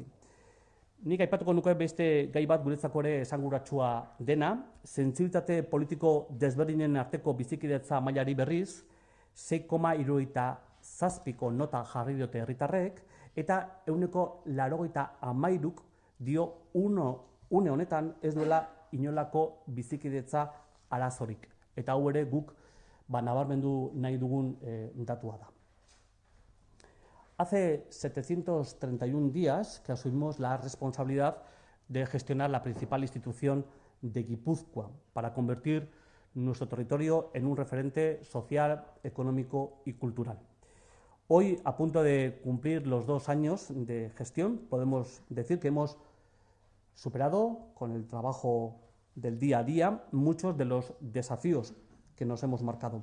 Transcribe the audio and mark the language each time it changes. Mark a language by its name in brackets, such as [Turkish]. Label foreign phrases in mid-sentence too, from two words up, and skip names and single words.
[Basque] Nik aipatuko nuke beste gai bat guretzako ere esanguratsua dena, sentsibilitate politiko desberdinen arteko bizikidetza mailari berriz 6,77 nota jarri diote herritarrek eta 83 dio une honetan ez duela inolako bizikidetza arazorik. Eta hau ere guk nabarmendu nahi dugun datua da. [Spanish] Hace 731 días que asumimos la responsabilidad de gestionar la principal institución de Guipúzcoa para convertir nuestro territorio en un referente social, económico y cultural. Hoy, a punto de cumplir los 2 años de gestión, podemos decir que hemos superado con el trabajo del día a día muchos de los desafíos que nos hemos marcado.